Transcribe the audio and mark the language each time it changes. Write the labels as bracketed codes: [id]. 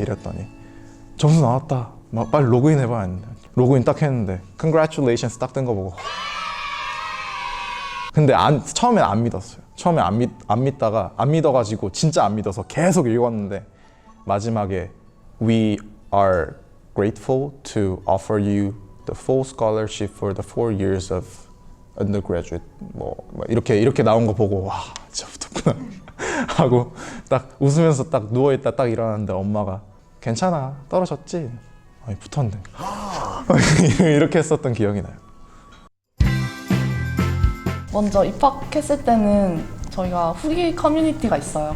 [ko] 이랬더니 점수 나왔다. 막 빨리 로그인 해봐 했는데 로그인 딱 했는데 Congratulations 딱 뜬 거 보고, 근데 처음엔 안 믿었어요. 처음에 안 믿다가 안 믿어가지고 진짜 안 믿어서 계속 읽었는데 마지막에 [en] We are grateful to offer you the full scholarship for the 4 years of undergraduate. [ko] 뭐 이렇게 나온 거 보고 와 진짜 붙었구나 하고 딱 웃으면서 딱 누워있다 딱 일어났는데 엄마가 괜찮아 떨어졌지? 아니 붙었네. 이렇게 했었던 기억이 나요. 먼저 입학했을 때는 저희가 후기 커뮤니티가 있어요.